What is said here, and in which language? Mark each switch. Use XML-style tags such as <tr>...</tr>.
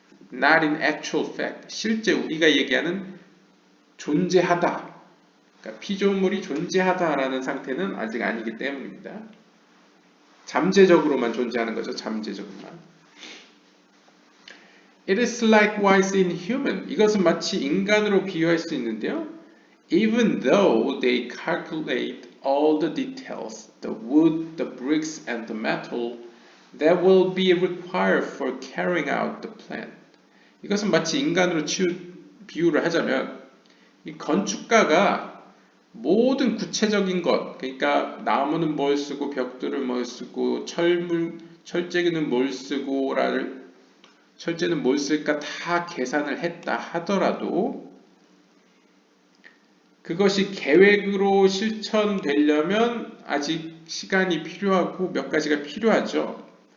<en>Not in actual fact,</en> <ko>실제 우리가 얘기하는 존재하다, 그러니까 피조물이 존재하다라는 상태는 아직 아니기 때문입니다. 잠재적으로만 존재하는 거죠. 잠재적으로만.</ko> <en>It is likewise in human.</en> <ko>이것은 마치 인간으로 비유할 수 있는데요.</ko> <en>Even though they calculate all the details, the wood, the bricks, and the metal that will be required for carrying out the plan.</en> <ko>이것은 마치 인간으로 비유를 하자면 이 건축가가 모든 구체적인 것, 그러니까 나무는 뭘 쓰고 벽돌을 뭘 쓰고 철제는 뭘 쓰고 철제는 뭘 쓸까 다 계산을 했다 하더라도 그것이 계획으로 실천되려면 아직 시간이 필요하고 몇 가지가 필요하죠.</ko>